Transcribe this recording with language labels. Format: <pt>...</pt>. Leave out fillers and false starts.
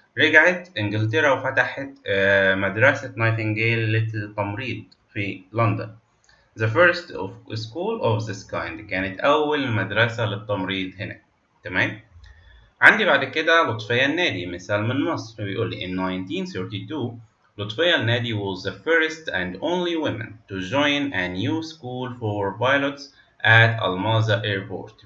<ar>رجعت إنجلترا وفتحت مدرسة نايتنجيل للتمريض في لندن.</ar> <en>The first school of this kind</en> <ar>كانت أول مدرسة للتمريض هنا. تمام؟ عندي بعد كده لطفية النادي مثال من مصر. بيقول لي</ar> <en>in 1932 لطفية النادي was the first and only woman to join a new school for pilots at Almaza Airport.</en>